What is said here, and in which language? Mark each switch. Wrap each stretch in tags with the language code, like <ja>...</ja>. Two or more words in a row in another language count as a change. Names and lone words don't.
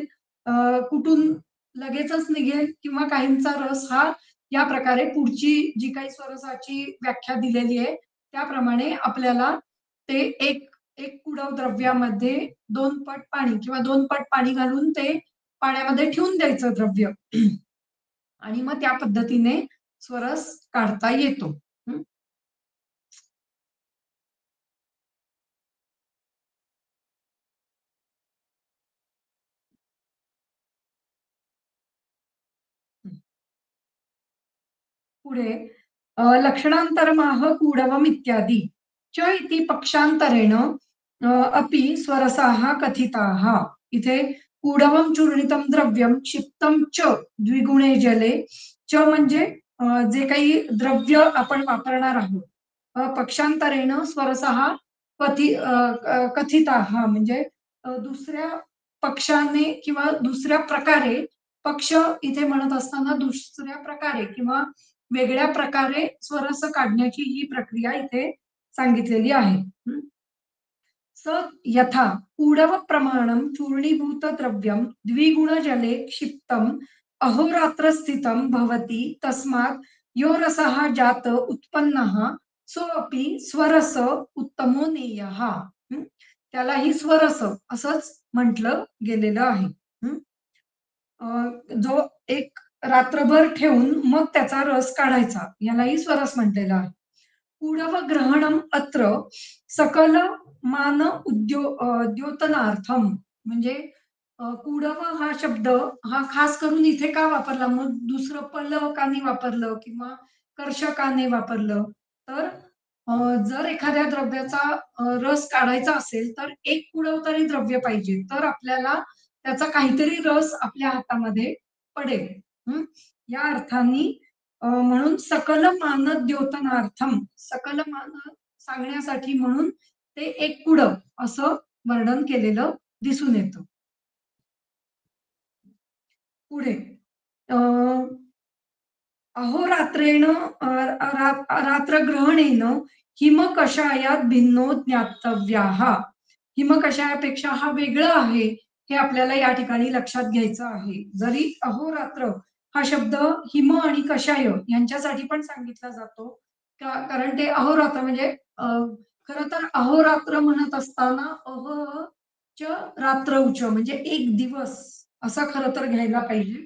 <mr>कुठून लगेचच निघेल किंवा काहींचा रस हा या प्रकारे पुढची जी काही स्वरसाची व्याख्या दिलेली आहे, त्याप्रमाणे आपल्याला ते एक कुडव द्रव्यामध्ये 2 पट पाणी किंवा 2 पट पाणी घालून ते पाण्यामध्ये ठेवून द्यायचं द्रव्य आणि मग त्या पद्धतीने स्वरस काढता येतो. हं.</mr> <sa>पुढे लक्षणान्तरमाह कूडवम् इत्यादी च इति पक्षांतरेण अपि स्वरसाः कथिताः.</sa> <mr>इथे</mr> <sa>कूडवं चूर्णितं द्रव्यं क्षिप्तं च द्विगुणे जले च</sa> <mr>म्हणजे जे काही द्रव्य आपण वापरणार आहोत.</mr> <sa>पक्षांतरेण स्वरसः कथिताः</sa> <mr>म्हणजे दुसऱ्या पक्षाने किंवा दुसऱ्या प्रकारे पक्ष इथे म्हणत असताना दुसऱ्या प्रकारे किंवा वेगळ्या प्रकारे स्वरस काढण्याची ही प्रक्रिया इथे सांगितलेली आहे.</mr> <sa>स यथा कूडवप्रमाणं चूर्णीभूतद्रव्यं द्विगुणजले क्षिप्तम् अहोरात्रस्थितं भवति तस्मात् यो रसः जात उत्पन्नः सोऽपि स्वरस उत्तमो नेयः.</sa> <mr>त्यालाही स्वरस असंच म्हटलं गेलेलं आहे. जो एक रात्रभर ठेवून मग त्याचा रस काढायचा यालाही स्वरस म्हटलेलं आहे.</mr> <sa>कुडव ग्रहणम अत्र सकल मान द्योतनार्थम</sa> <mr>म्हणजे कुडव हा शब्द हा खास करून इथे का वापरला मग दुसरं पल्लवकाने वापरलं किंवा कर्षकाने वापरलं तर जर एखाद्या द्रव्याचा रस काढायचा असेल तर एक कुडव तरी द्रव्य पाहिजे तर आपल्याला त्याचा काहीतरी रस आपल्या हातामध्ये पडेल. हं. या अर्थाने म्हणून</mr> <sa>सकल मान द्योतनार्थम</sa> <mr>सकल मान सांगण्यासाठी म्हणून ते एक कुडव असं वर्णन केलेलं दिसून येतं. पुढे अ,</mr> <sa>अहोरात्रेण रात्रग्रहणेन हिमकषायात भिन्नो ज्ञातव्याः.</sa> <mr>हिमकषायापेक्षा हा वेगळा आहे, हे आपल्याला या ठिकाणी लक्षात घ्यायचं आहे. जरी अहोरात्र हा शब्द हिम आणि कषाय यांच्यासाठी पण सांगितला जातो. कारण ते अहोरात्र म्हणजे खरं तर अहोरात्र म्हणत असताना च रात्र उच म्हणजे एक दिवस असं खरं तर घ्यायला पाहिजे.</mr>